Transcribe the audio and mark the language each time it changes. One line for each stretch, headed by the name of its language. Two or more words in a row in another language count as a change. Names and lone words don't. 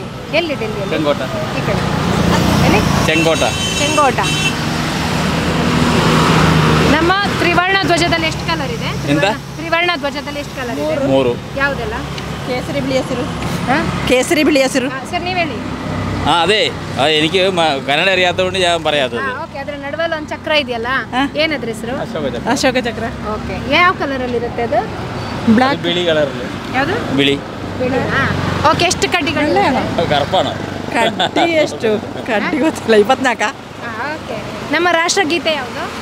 Kannada: ಎಲ್ಲಿ ಡೆಲ್ಲಿಯಲ್ಲಿ ಚೆಂಗೋಟ ಈ ಕಡೆ ಎಲ್ಲಿ ಚೆಂಗೋಟ ಚೆಂಗೋಟ. ನಮ್ಮ ತ್ರಿವರ್ಣ ಧ್ವಜದಲ್ಲಿ ಎಷ್ಟು ಕಲರ್ ಇದೆ? ಎಂತ? ತ್ರಿವರ್ಣ ಧ್ವಜದಲ್ಲಿ ಎಷ್ಟು ಕಲರ್ ಇದೆ? 3. ಯಾವುದೆಲ್ಲ? ಕೇಸರಿ ಬಿಳಿ ಹಸಿರು. ಹಾಂ ಕೇಸರಿ ಬಿಳಿ ಹಸಿರು. ಸರ್ ನೀವು ಹೇಳಿ.
Malayalam: അതെ എനിക്ക് കന്നഡ അറിയാത്തതുകൊണ്ട് ഞാൻ പറയാത്തത്.
Kannada: ಓಕೆ, ಅದ್ರ ನಡುವಲ್ಲಿ ಒಂದು ಚಕ್ರ ಇದೆಯಲ್ಲ, ಏನದ್ರ ಹೆಸರು? ಅಶೋಕ ಚಕ್ರ. ಓಕೆ, ಯಾವ ಕಲರ್ ಅಲ್ಲಿ ಇರುತ್ತೆ ಅದು? ಬ್ಲಾಕ್. ಬಿಳಿ ಕಲರ್. ಯಾವುದು? ಬಿಳಿ. ಬಿಳಿ. ಓಕೆ, ಎಷ್ಟು ಕಡ್ಡಿಗಳು? ಕರ್ಪಾಣ. ಕಡ್ಡಿ ಎಷ್ಟು? ಕಡ್ಡಿ ಗೊತ್ತಿಲ್ಲ. 24. ಓಕೆ, ನಮ್ಮ ರಾಷ್ಟ್ರಗೀತೆ ಯಾವುದು?